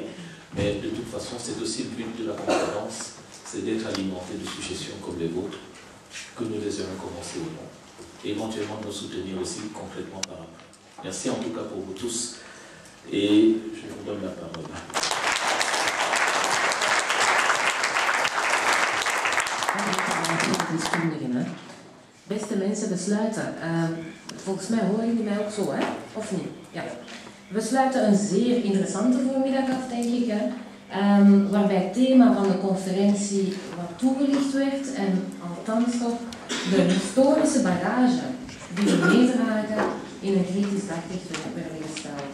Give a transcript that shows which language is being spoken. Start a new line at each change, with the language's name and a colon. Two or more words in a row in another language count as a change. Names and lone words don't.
French: Mais de toute façon, c'est aussi le but de la conférence, c'est d'être alimenté de suggestions comme les vôtres, que nous désirons commencer ou non, et éventuellement de nous soutenir aussi concrètement par après. Merci en tout cas pour vous tous, et je vous donne la parole.
Dutch: Beste mensen, we sluiten volgens mij horen jullie mij ook zo, hè? Of niet? Ja. We sluiten een zeer interessante voormiddag af, denk ik, hè? Waarbij het thema van de conferentie wat toegelicht werd en althans toch de historische bagage die we meedragen in een kritisch daglicht werden gesteld.